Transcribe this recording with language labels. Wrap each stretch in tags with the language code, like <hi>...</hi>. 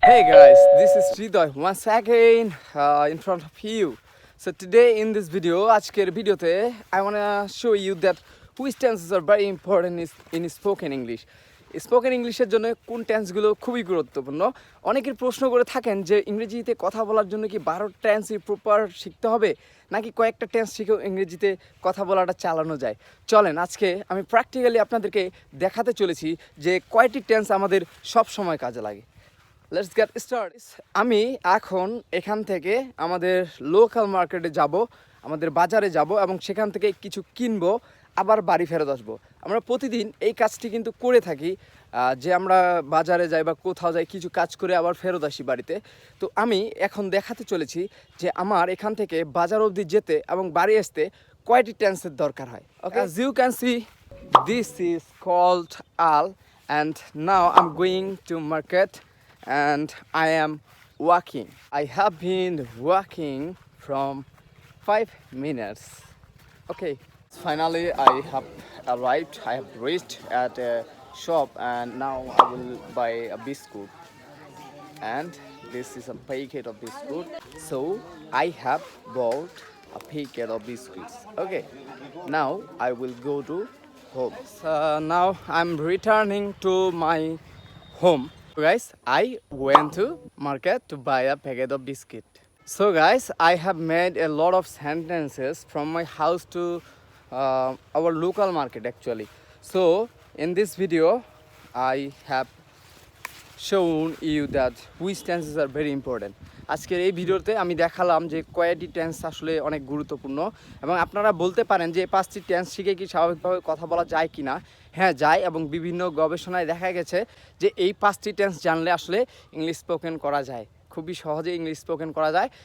<en>Hey guys, this is Sridoy once again in front of you. So today in this video,</en> <bn>আজকের ভিডিওতে</bn> <en>I wanna show you that which tenses are very important in spoken English.</en> <bn>Spoken ইংলিশের জন্য কোন টেন্সগুলো খুবই গুরুত্বপূর্ণ। অনেকের প্রশ্ন করে থাকেন যে ইংরেজিতে কথা বলার জন্য কি 12 টেন্সই প্রপার শিখতে হবে নাকি কয়েকটা টেন্স শিখেও ইংরেজিতে কথা বলাটা চালানো যায়। চলেন আজকে আমি প্র্যাকটিক্যালি আপনাদেরকে দেখাতে চলেছি যে কয়টি টেন্স আমাদের সব সময় কাজে লাগে।</bn> <en>Let's get start.</en> <bn>আমি এখন এখান থেকে আমাদের লোকাল মার্কেটে যাব, আমাদের বাজারে যাব এবং সেখান থেকে কিছু কিনবো, আবার বাড়ি ফেরত আসবো। আমরা প্রতিদিন এই কাজটি কিন্তু করে থাকি, যে আমরা বাজারে যাই বা কোথাও যাই, কিছু কাজ করে আবার ফেরত আসি বাড়িতে। তো আমি এখন দেখাতে চলেছি যে আমার এখান থেকে বাজার অবধি যেতে এবং বাড়ি আসতে কয়টি টেন্সের দরকার হয়।</bn> <en>Okay, as you can see, this is called al and now I'm going to market and I am walking. I have been walking from 5 minutes. Okay, finally I have arrived. I have reached at a shop and now I will buy a biscuit. And this is a packet of biscuit. So I have bought a packet of biscuits. Okay, now I will go to home. So now I'm returning to my home. Guys, I went to market to buy a packet of biscuit. So guys, I have made a lot of sentences from my house to our local market actually. So in this video I have shown you that which tenses are very important.</en> <bn>আজকের এই ভিডিওতে আমি দেখালাম যে কয়টি tense আসলে অনেক গুরুত্বপূর্ণ এবং আপনারা বলতে পারেন যে এই 5টি টেন্স শিখে কি স্বাভাবিকভাবে কথা বলা যায় কি না। হ্যাঁ যায়, এবং বিভিন্ন গবেষণায় দেখা গেছে যে এই 5টি টেন্স জানলে আসলে ইংলিশ স্পোকেন করা যায়, খুবই সহজে ইংলিশ স্পোকেন করা যায়।</bn>